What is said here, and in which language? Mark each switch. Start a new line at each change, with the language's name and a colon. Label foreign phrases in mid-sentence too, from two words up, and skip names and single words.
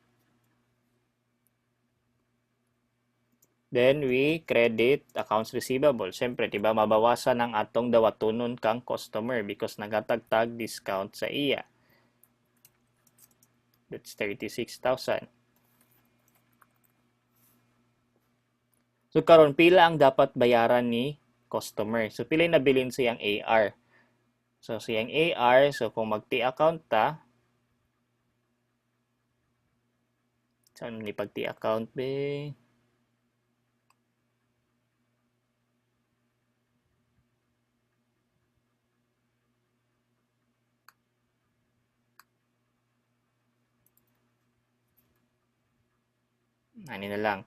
English: Then, we credit accounts receivable.
Cebuano: Siyempre, diba, mabawasan ang atong dawatunon kang customer because nagatagtag discount sa iya.
English: That's 36,000.
Cebuano: So, karon pila ang dapat bayaran ni customer. So, pila yung nabilin siyang AR. So, siyang AR, so kung mag-T-account ta, saan ni pag-T-account be? Ano na lang.